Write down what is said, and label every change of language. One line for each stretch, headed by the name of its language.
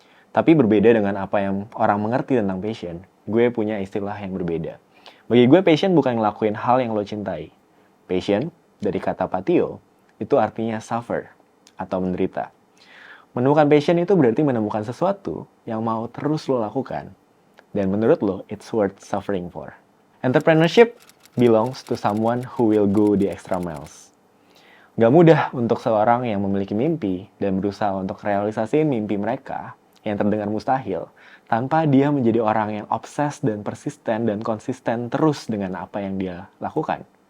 Indonesian: Tapi berbeda dengan apa yang orang mengerti tentang passion, gue punya istilah yang berbeda. Bagi gue, passion bukan ngelakuin hal yang lo cintai. Passion, dari kata patio, itu artinya suffer atau menderita. Menemukan passion itu berarti menemukan sesuatu yang mau terus lo lakukan. Dan menurut lo,
English: it's worth suffering for. Entrepreneurship belongs to someone who will go the extra miles.
Indonesian: Gak mudah untuk seorang yang memiliki mimpi dan berusaha untuk realisasiin mimpi mereka yang terdengar mustahil, tanpa dia menjadi orang yang obses dan persisten dan konsisten terus dengan apa yang dia lakukan.